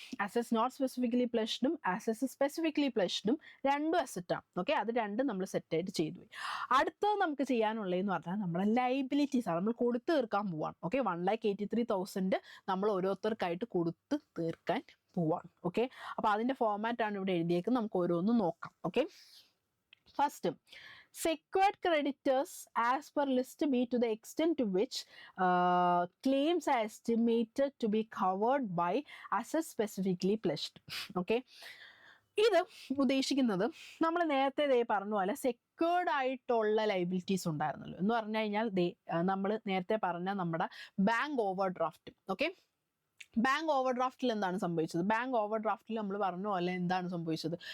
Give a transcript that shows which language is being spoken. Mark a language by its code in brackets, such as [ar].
[ml] Assets not specifically പ്ലെഡ്ജ്ഡും assets specifically പ്ലെഡ്ജ്ഡും രണ്ടും അസറ്റാണ്. Okay, അത് രണ്ടും നമ്മൾ സെറ്റായിട്ട് ചെയ്തു പോയി. അടുത്തത് നമുക്ക് ചെയ്യാനുള്ളതെന്ന് പറഞ്ഞാൽ നമ്മുടെ ലൈബിലിറ്റീസ് ആണ്. നമ്മൾ കൊടുത്തു തീർക്കാൻ പോവാണ്. ഓക്കെ, 1,83,000 നമ്മൾ ഓരോരുത്തർക്കായിട്ട് കൊടുത്ത് തീർക്കാൻ പോവാണ്. ഓക്കെ, അപ്പോൾ അതിൻ്റെ ഫോർമാറ്റാണ് ഇവിടെ എഴുതിയേക്കുന്നത്. നമുക്ക് ഓരോന്നും നോക്കാം. [en] Okay, first secured creditors as per list B to the extent to which claims are estimated to be covered by assets specifically pledged. Okay, [ml] ഇത് ഉദ്ദേശിക്കുന്നത് നമ്മൾ നേരത്തെ പറഞ്ഞ പോലെ സെക്യൂർഡ് ആയിട്ടുള്ള ലൈബിലിറ്റീസ് ഉണ്ടായിരുന്നല്ലോ എന്ന് പറഞ്ഞു കഴിഞ്ഞാൽ നമ്മൾ നേരത്തെ പറഞ്ഞ നമ്മുടെ bank over draft. Okay, bank over ഡ്രാഫ്റ്റിൽ എന്താണ് സംഭവിച്ചത്? ബാങ്ക് ഓവർ ഡ്രാഫ്റ്റിൽ നമ്മൾ പറഞ്ഞ പോലെ എന്താണ് സംഭവിച്ചത്?